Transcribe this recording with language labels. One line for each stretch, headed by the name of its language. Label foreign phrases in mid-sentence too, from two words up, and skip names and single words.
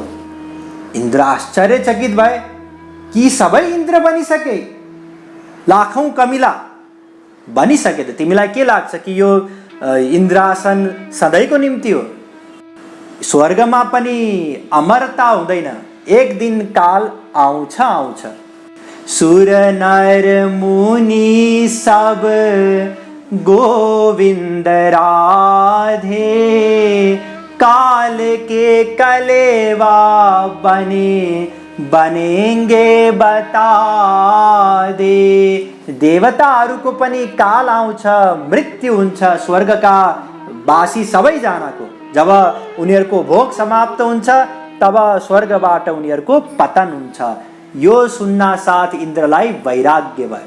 Nepali: इन्द्र आश्चर्यचकित भए कि सबै इन्द्र बनिसके, लाखौं कमिला बनिसके त तिमीलाई के लाग्छ कि यो इन्द्रासन सधैँको निम्ति हो? स्वर्गमा पनि अमरता हुँदैन, एक दिन काल आउँछ आउँछ।
Hindi: सुर नर मुनि सब गोविंद राधे, काल के कलेवा बनेंगे बता दे।
Nepali: देवताहरूको पनि काल आउँछ, मृत्यु हुन्छ स्वर्गका वासी सबैजनाको। जब उनीहरूको भोग समाप्त हुन्छ तब स्वर्गबाट उनीहरूको पतन हुन्छ। यो सुन्न साथ इन्द्रलाई वैराग्य भयो।